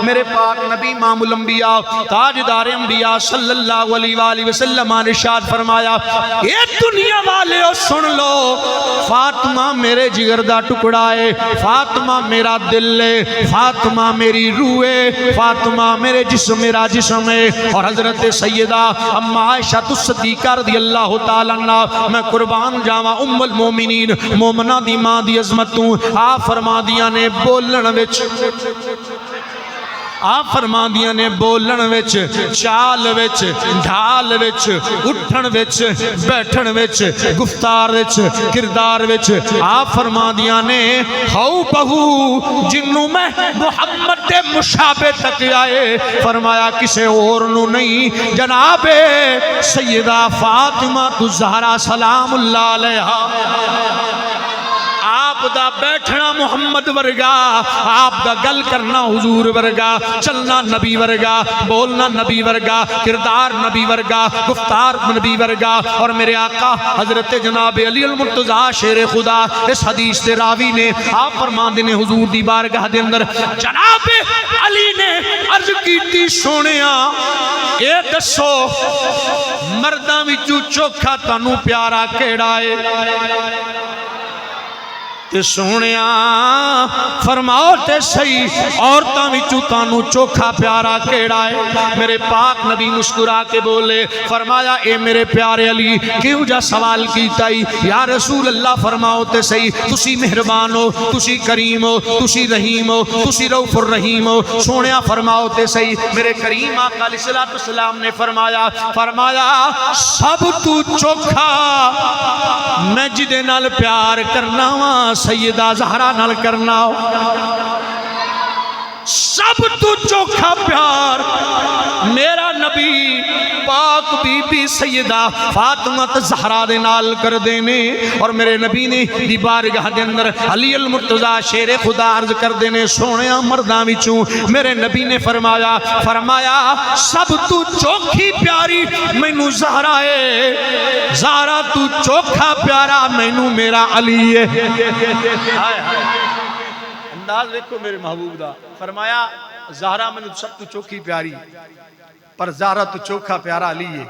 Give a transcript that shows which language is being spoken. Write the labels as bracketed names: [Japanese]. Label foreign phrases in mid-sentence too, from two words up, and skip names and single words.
[Punjabi] میرے پاک نبی [Arabic] امام الانبیاء [Punjabi] تاجدار انبیاء [Arabic] صلی اللہ علیہ وآلہ وسلم [Punjabi] نے ارشاد فرمایا، اے دنیا والے سن لو، فاطمہ میرے جگر دا ٹکڑا ہے، فاطمہ میرا دل ہے، فاطمہ میری روح ہے، فاطمہ میرے جسم میرا جسم ہے۔ اور حضرت سیدہ اما عائشہ الصدیقہ [Arabic] رضی اللہ تعالیٰ عنہ، [Punjabi] میں قربان جاواں [Arabic] ام المومنین [Punjabi] مومنہ دی ماں دی عظمت تو آپ فرما دیا نے بولن وچ، آپ فرما دیا نے بولن وچ، چال وچ، ڈھال وچ، اٹھن وچ، بیٹھن وچ، گفتار وچ، کردار وچ، آپ فرما دیا نے ہو بہو جنوں میں محمد دے مشابہ تک آئے، فرمایا کسے اور نو نہیں، جناب سیدہ فاطمہ الزہرا [Arabic] سلام اللہ علیہا۔ [Punjabi] آپ دا بیٹھنا محمد ورگا، آپ دا گل کرنا حضور ورگا، چلنا نبی ورگا، بولنا نبی ورگا، کردار نبی ورگا، گفتار نبی ورگا۔ اور میرے آقا حضرت جناب علی المرتضیٰ شیر خدا اس حدیث دے راوی نے آپ فرماندے نے حضور دی بارگاہ دے اندر جناب علی نے عرض کیتی سونیا اے دسو مرداں وچوں چوکھا تانوں پیارا کیڑا ہے؟ تے سونیا فرماؤ تے صحیح عورتاں وچوں تانوں چوکھا پیارا کیڑا ہے؟ میرے پاک نبی مسکرا کے بولے، فرمایا اے میرے پیارے علی کیوں جا سوال کیتا ہی [Arabic] یا رسول اللہ، [Punjabi] فرماؤ تے صحیح تسی مہربان ہو، تسی کریم ہو، تسی رحیم ہو، تسی [Arabic] رؤوف الرحیم [Punjabi] ہو۔ سونیا فرماؤ تے صحیح میرے کریم آقا [Arabic] علیہ السلام [Punjabi] نے فرمایا سب تو چوکھا میں جدے نال پیار کرنا وا سیدہ زہرا نال کرنا ہو۔ سب تو چوکھا پیار میرا نبی پاک بی بی سیدہ فاطمہ زہرا دے نال کر دینے۔ اور میرے نبی نے دی بارگاہ دے اندر علی المرتضیٰ شیر خدا عرض کر دینے سونیا مرداں وچوں میرے نبی نے فرمایا سب تو چوکھی پیاری مینوں زہرا ہے، زہرا تو چوکھا پیارا مینوں میرا علی ہے۔ انداز دیکھو میرے محبوب دا، فرمایا زہرا میں سب تو چوکھی پیاری پر زہرا تو چوکھا پیارا علی ہے۔